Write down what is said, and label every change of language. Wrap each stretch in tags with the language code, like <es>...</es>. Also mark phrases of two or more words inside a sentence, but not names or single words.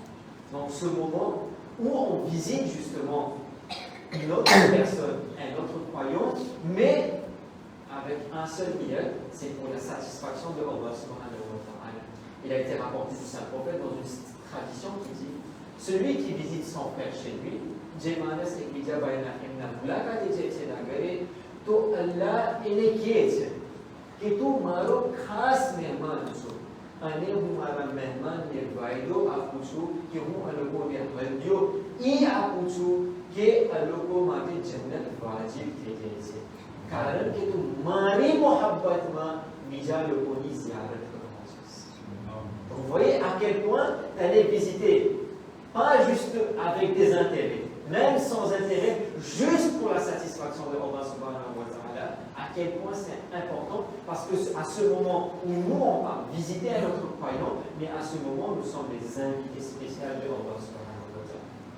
<fr>Donc ce moment où on visite justement une autre personne, un autre croyant, mais avec un seul idéal, c'est pour la satisfaction de Allah</fr> <ar>سبحانه وتعالى.</ar> <fr>Il a été rapporté du Saint-Prophète dans une tradition qui dit celui qui visite son frère chez lui,</fr> <gu>તો અલ્લાહ એને કહે છે કે તું મારો ખાસ મહેમાન છો અને હું મારા મહેમાનને વાયદો આપું છું કે હું આ લોકોને હદિયો એ આપું છું કે આ લોકો માટે જન્નત વાજિબ થઈ જાય છે કારણ કે તું મારી મોહબ્બતમાં બીજા લોકોની ઝિયારત કરવા છેસ.</gu> <fr>Vous voyez à quel point d'aller visiter, pas juste avec des intérêts, même sans intérêt, juste pour la satisfaction de Allah</fr> <ar>سبحانه وتعالى,</ar> <fr>à quel point c'est important, parce que à ce moment où nous on va visiter un autre croyant, mais à ce moment nous sommes les invités spéciaux de Allah</fr> <ar>سبحانه وتعالى.</ar>